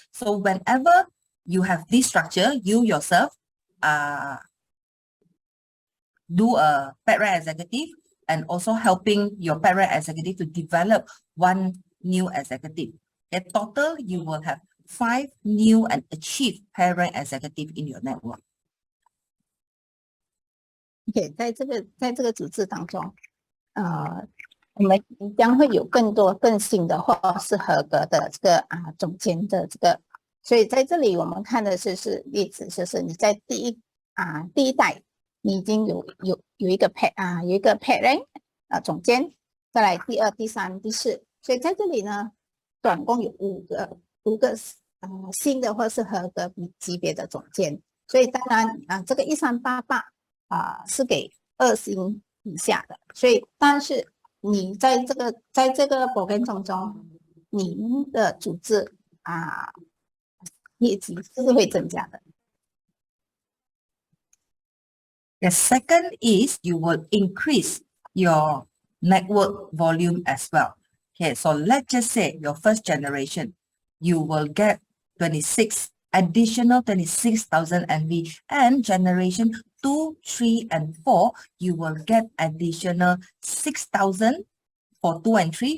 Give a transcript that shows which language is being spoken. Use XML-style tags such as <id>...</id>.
<en>So whenever you have this structure, you yourself do a pet rank executive and also helping your pet rank executive to develop 1 new executive. In total, you will have 5 new and achieved pet rank executive in your network.</en> <zh>Okay, 在这个组织当中，我们将会有更多更新的或是合格的这个总监的这个，所以在这里我们看的是例子，就是你在第一代你已经有一个 parent 总监，再来第二、第三、第四，所以在这里呢，总共有五个新的或是合格级别的总监，所以当然这个1388是给2星以下的，所以但是你在这个 program 中，你的组织业绩是会增加的。</zh> <en>The second is you will increase your network volume as well. Okay, so let's just say your first generation, you will get additional 26,000 NV, and generation 2, 3, and 4, you will get additional 6,000 for 2 and 3.</en>